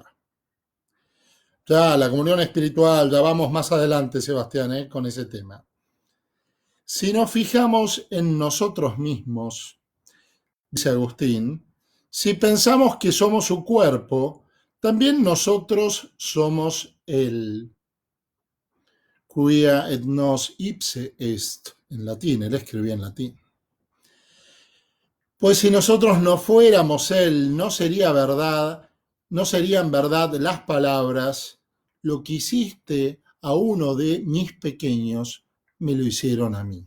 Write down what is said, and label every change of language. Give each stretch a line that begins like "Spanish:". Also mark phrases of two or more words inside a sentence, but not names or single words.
Spanish: Ya, la comunión espiritual, ya vamos más adelante, Sebastián, con ese tema. Si nos fijamos en nosotros mismos, dice Agustín, si pensamos que somos su cuerpo, también nosotros somos él.
Latin: Quia et nos ipse est,
Spanish: en latín, él escribía en latín. Pues si nosotros no fuéramos él, no serían verdad las palabras, lo que hiciste a uno de mis pequeños, me lo hicieron a mí.